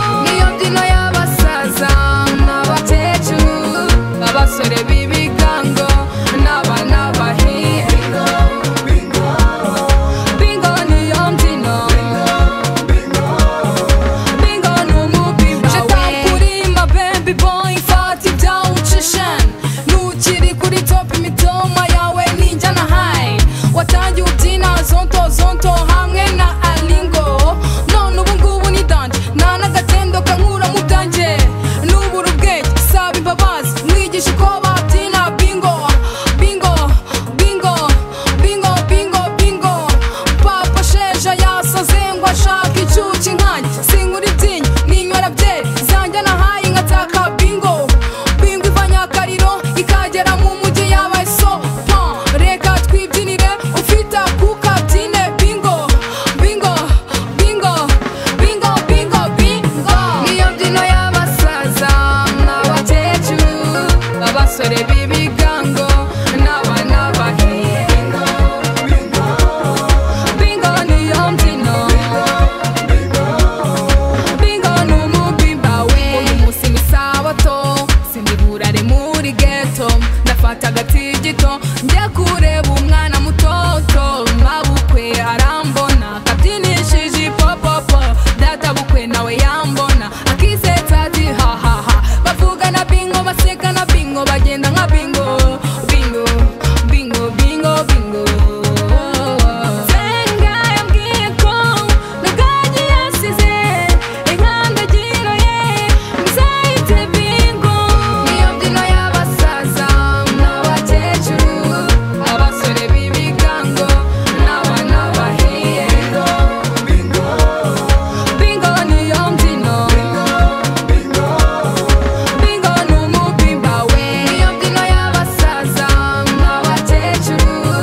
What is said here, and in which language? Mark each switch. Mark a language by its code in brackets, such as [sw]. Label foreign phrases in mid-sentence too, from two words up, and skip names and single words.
[rw] Niyo mbyino y'abasaza n'abakecuru, abasore b'ibigango n'abana bahiye. Bingo niyo mbyino. Bingo ni umubimba we. [fr] Je t'en prie, [en] my baby boy, [rw] for Ati bya ucisha, nukiri kuri top, imitoma yawe ni njyana high. Watangiye ubyina zonto, zonto hamwe na Alingo. None ubu ngubu ni danje, nta n'agatendo kankura mu byanjye. Nubura ubwenge, saba imbabazi, mwigisha uko babyina bingo, bingo, bingo. Bingo, bingo, bingo. Papa Sheja yasaze ngo ashaka icyuki nkanjye. Sinkura ibyinyo, ninywera byeri. Zanjye nahaye ngataka bingo. Bingo iva Nyakariro, ikagera mu mujyi yabaye so. Reka twibyinire, ufite akuka byine. Bingo, bingo, bingo. Bingo, bingo, bingo. Niyo mbyino y'abasaza, n'abakecuru, abasore b'ibigango, n'abana bahiye. Bingo, bingo. Bingo niyo mbyino. Bingo ni umugimba we. Uyu munsi ni sabato, sindiburare muri ghetto. Ndafata agatigito, njya kureba umwana mutoto, mabukwe arambona. Akabyinishije ipopopo, data bukwe nawe yambona, akisetsa ati ha, ha, ha. Bavugana bingo, baseka na bingo, bagenda nka bingo, bingo, bingo, bingo, bingo. Senga yambwiye ko nagagi yasize inkandagiro ye. Nzayite bingo, niyo mbyino y'abasaza n'abakecuru, abasore b'ibigango n'abana bahiye. Bingo, bingo niyo mbyino. Bingo, bingo ni umubimba we. Niyo mbyino y'abasaza n'abakecuru,